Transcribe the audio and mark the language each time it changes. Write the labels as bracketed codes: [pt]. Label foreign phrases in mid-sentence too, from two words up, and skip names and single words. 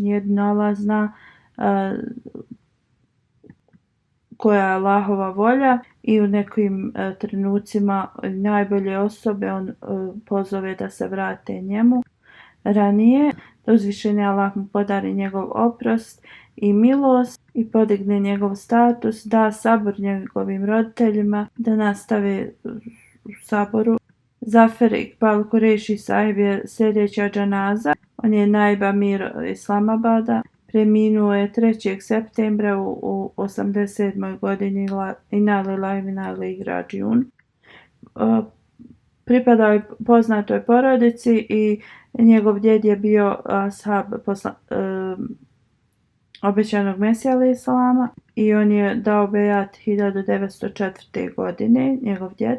[bs] Jedino Allah zna koja je Allahova volja i u nekim trenucima najbolje osobe on pozove da se vrate njemu ranije, da uzvišeni Allah mu podari njegov oprost i milost i podigne njegov status, da sabor njegovim roditeljima, da nastave u saboru. Zafer Iqbal Kureši Sahib je sljedeća džanaza. On je naib amir Islamabada. Preminuo je 3. septembra u 87. godini. [ar] إنا لله وإنا إليه راجعون. [bs] Pripadao je poznatoj porodici i njegov djed je bio ashab obećanog Mesija [ar] عليه السلام [bs] i on je dao bejat 1904. godine, njegov djed.